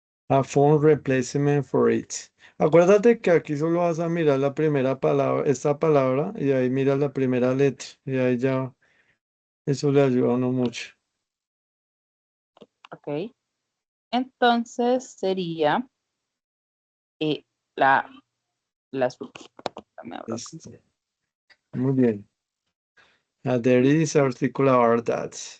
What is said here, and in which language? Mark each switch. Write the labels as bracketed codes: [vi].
[en] A phone replacement for it. [es] Acuérdate que aquí solo vas a mirar la primera palabra, esta palabra, y ahí miras la primera letra. Y ahí ya, eso le ayuda a uno mucho. Ok. Entonces sería eh, la, la azul. Dame ahora. Listo. Muy bien. [en] There is article about that.